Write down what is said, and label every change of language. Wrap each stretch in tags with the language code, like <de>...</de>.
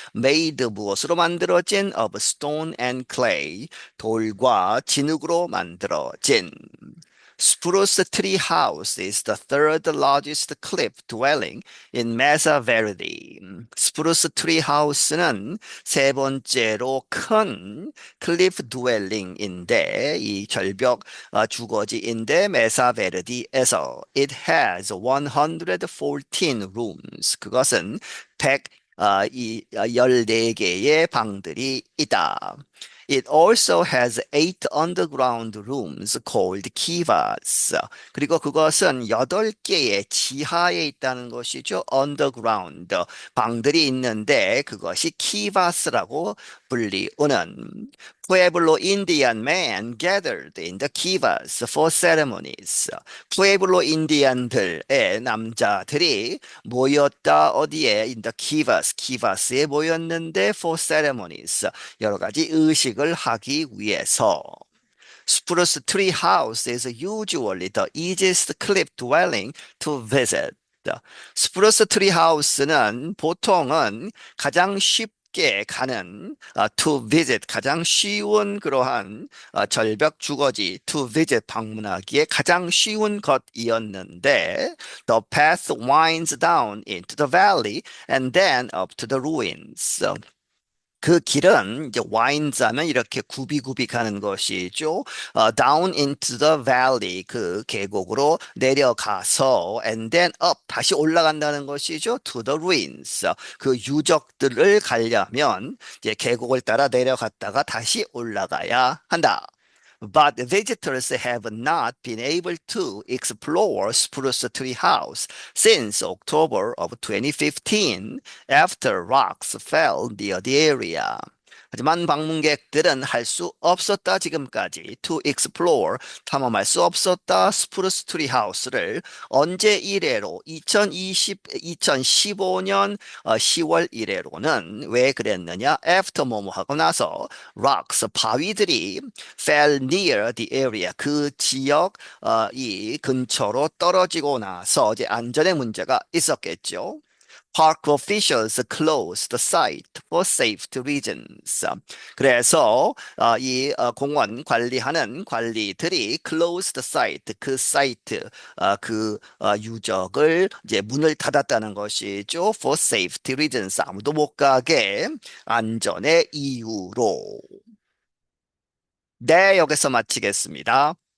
<en>Made</en> <ko>무엇으로 만들어진</ko> <en>of stone and clay.</en> <ko>돌과 진흙으로 만들어진.</ko> <en>Spruce Tree House is the third largest cliff dwelling in Mesa Verde.</en> <ko>스프루스 트리 하우스는 세 번째로 큰 클리프 드웰링인데 이 절벽 주거지인데 메사 베르디에서</ko> <en>it has 114 rooms.</en> <ko>그것은 114개의 방들이 있다.</ko> <en>It also has 8 underground rooms called kivas.</en> <ko>그리고 그것은 8개의 지하에 있다는 것이죠.</ko> <en>underground.</en> <ko>방들이 있는데 그것이 kivas라고 불리우는</ko> <en>Pueblo Indian men gathered in the kivas for ceremonies.</en> <ko>푸에블로 인디안들의 남자들이 모였다 어디에</ko> <en>in the kivas에</en> <ko>모였는데</ko> <en>for ceremonies</en> <ko>여러 가지 의식을 하기 위해서.</ko> <en>Spruce Tree House is usually the easiest cliff dwelling to visit.</en> <ko>스프루스 트리 하우스는 보통은 가장 쉽게 가는</ko> <en>to visit</en> <ko>가장 쉬운 그러한 절벽 주거지 to visit 방문하기에 가장 쉬운 것이었는데</ko> <en>the path winds down into the valley and then up to the ruins.</en> <ko>그 길은 이제</ko> <en>winds</en> <ko>하면 이렇게 굽이굽이 가는 것이죠.</ko> <en>down into the valley</en> <ko>그 계곡으로 내려가서</ko> <en>and then up</en> <ko>다시 올라간다는 것이죠.</ko> <en>to the ruins</en> <ko>그 유적들을 가려면 이제 계곡을 따라 내려갔다가 다시 올라가야 한다.</ko> <en>But visitors have not been able to explore Spruce Tree House since October of 2015 after rocks fell near the area.</en> <ko>하지만 방문객들은 할 수 없었다 지금까지</ko> <en>to explore</en> <ko>탐험할 수 없었다 스프루스 트리 하우스를 언제 이래로 2015년 10월 이래로는 왜 그랬느냐?</ko> <en>After</en> <ko>뭐뭐 하고 나서</ko> <en>rocks</en> <ko>바위들이</ko> <en>fell near the area</en> <ko>그 지역 이 근처로 떨어지고 나서 이제 안전의 문제가 있었겠죠.</ko> <en>Park officials closed the site for safety reasons.</en> <ko>그래서 이 공원 관리하는 관리들이</ko> <en>closed the site</en> <ko>그 사이트 그 유적을 이제 문을 닫았다는 것이죠.</ko> <en>For safety reasons</en> <ko>아무도 못 가게 안전의 이유로. 네, 여기서 마치겠습니다.</ko>